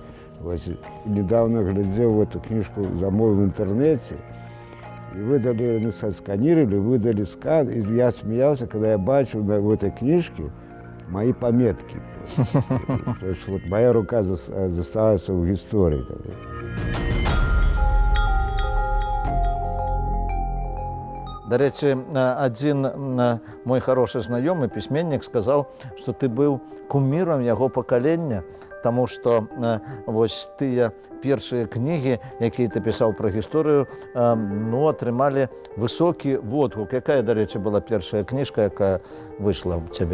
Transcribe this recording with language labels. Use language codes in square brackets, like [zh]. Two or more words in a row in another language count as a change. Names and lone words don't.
[ru] Недавно глядел в эту книжку, замовил в интернете, и выдали, сканировали, выдали скан, и я смеялся, когда я бачил в этой книжке мои пометки. То есть вот моя рука заставается в истории. [be] До речі, [ru] один мой хороший [be] знаёмы, пісьменнік, сказаў, што ты быў кумірам яго пакалення, таму што вось тыя першыя кнігі, якія ты пісаў пра гісторыю, ну, атрымалі высокі водгук. Якая, да рэчы, была першая кніжка, якая выйшла ў цябе?